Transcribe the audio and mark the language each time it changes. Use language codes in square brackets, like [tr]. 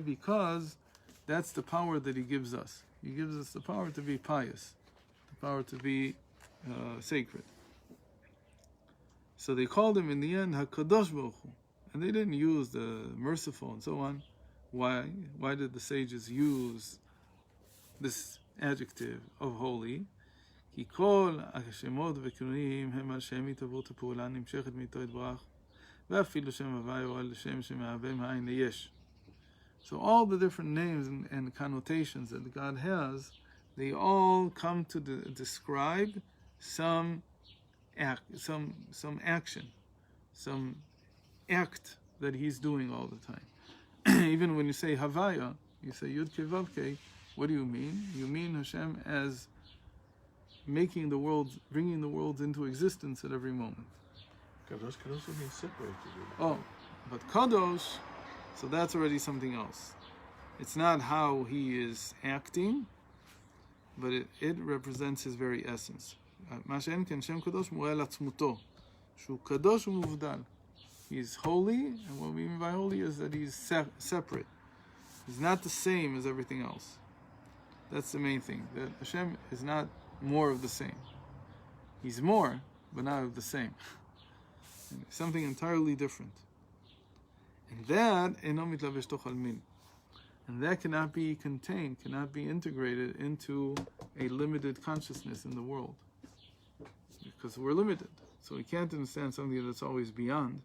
[en] Because that's the power that He gives us. He gives us the power to be pious, the power to be sacred. So they called Him in the end HaKadosh Baruch Hu, and they didn't use the merciful and so on. Why? Why did the sages use this adjective of holy? [he] כי כל השמות וכינויים הם על שם התהוות הפעולה נמשכת מאיתו יתברך, ואפילו שם הוויה או על שם שמהווה מאין ליש. [en] So all the different names and connotations that God has, they all come to describe some action, some act that He's doing all the time. Even when you say Havaya, you say Yud Ke Vav Ke, what do you mean? You mean Hashem as making the world, bringing the world into existence at every moment. Kadosh can also mean separated. Oh, but Kadosh, so that's already something else. It's not how He is acting, but it represents His very essence. [he] מה שאין כן שם קדוש מורה על עצמותו, שהוא קדוש ומובדל. [en] He's holy, and what we mean by holy is that He's separate. He's not the same as everything else. That's the main thing, that Hashem is not more of the same. He's more, but not of the same. Something entirely different. And that [he] אינו מתלבש תוך עלמין. [en] And that cannot be contained, cannot be integrated into a limited consciousness in the world. Because we're limited. So we can't understand something that's always beyond.